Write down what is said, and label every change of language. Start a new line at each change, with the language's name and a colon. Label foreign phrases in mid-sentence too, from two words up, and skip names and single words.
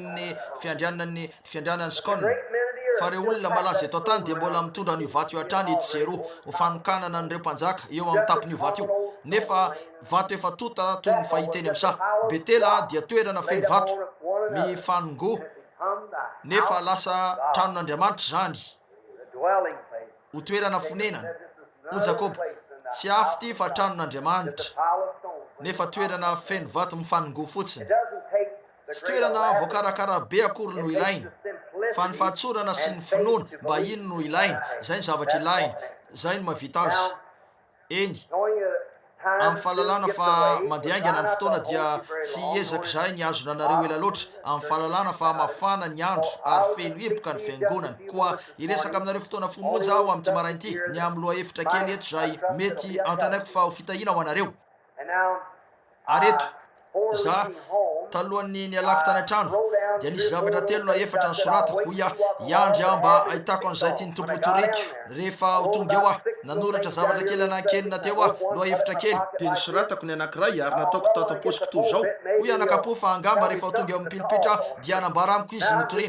Malagasy: ny fiandrianany Scone fa reo olona malaza eto an-tany dia mbola mitondra an'io vato io hatrany ety zero ho fanokanana an'ireo mpanjaka eo amin'ny tapon'io vato io nefa vato efa tota toy ny fahiteny amin'sa Betela dia toerana feno vato mifanongo nefa lasa tranon'Andriamanitra zany ho toerana fonenana ho Jakoba tsy afo ty fa tranon'Andriamanitra nefa toerana feno vato mifanongo fotsiny.
English: It doesn't take the
Malagasy: Tsy
English: great
Malagasy: toerana
English: elaborate.
Malagasy: voakarakara be akory no
English: It
Malagasy: ilaina,
English: takes the simplicity
Malagasy: fa ny fahatsorana sy ny
English: and
Malagasy: finoana
English: faith to
Malagasy: mba
English: believe.
Malagasy: ino no ilaina, zay ny zavatra ilaina, zay no mahavita azy.
English: Now,
Malagasy: Eny,
English: knowing that time
Malagasy: amin'ny fahalalana
English: soon gets
Malagasy: fa
English: away,
Malagasy: mandeha
English: we're
Malagasy: aingana ny
English: trying
Malagasy: fotoana
English: not to
Malagasy: dia
English: hold you very
Malagasy: tsy
English: long,
Malagasy: ezaka
English: knowing
Malagasy: zahay ny azonanareo ela loatra amin'ny fahalalana fa mafana ny andro ary feno hiboka ny fiangonana. Koa iresaka aminareo fotoana fomonja aho amin'ity marainty ny amin'ny loha efitra kely eto zay mety antanaiko fa ho fitahina ho anareo.
English: And now,
Malagasy: Areto,
English: before
Malagasy: za
English: leaving home,
Malagasy: talohan'ny nialako tany an-trano dia nisy zavatra telo na efatra nisoratako ho iandry aho mba ahitako an'izay tiany tompo toriko. Rehefa ho tonga eo aho nanoratra zavatra kely anankenina teo aho loha efitra kely dia nisoratako ny anankiray ary nataoko tato am-posiko toy izao hoy anakapo fa angamba rehefa ho tonga eo am'pilipitra dia hanambara amiko izy nitoriana.